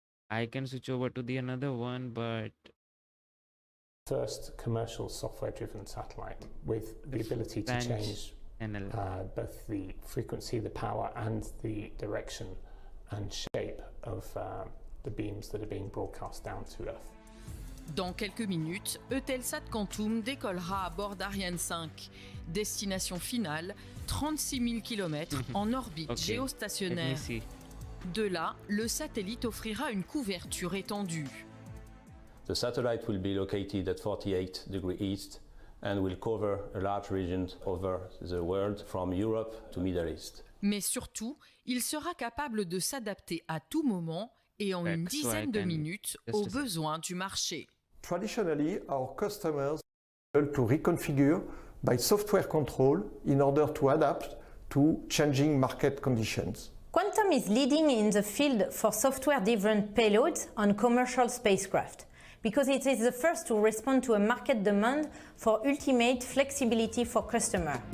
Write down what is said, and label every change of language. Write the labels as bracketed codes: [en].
[en] I can switch over to the another one, but first commercial software-driven satellite with the ability to change both the frequency, the power, and the direction and shape of the beams that are being broadcast down to Earth. [fr] Dans quelques minutes, EutelSat Quantum décollera à bord d'Ariane 5. Destination finale, 36 000 km en orbite géostationnaire. De là, le satellite offrira une couverture étendue. [en] The satellite will be located at 48 degrees east and will cover a large region over the world from Europe to Middle East. [fr] Mais surtout, il sera capable de s'adapter à tout moment et en une dizaine de minutes aux besoins du marché. [en] Traditionally, our customers are able to reconfigure by software control in order to adapt to changing market conditions. Quantum is leading in the field for software-driven payloads on commercial spacecraft because it is the first to respond to a market demand for ultimate flexibility for customers.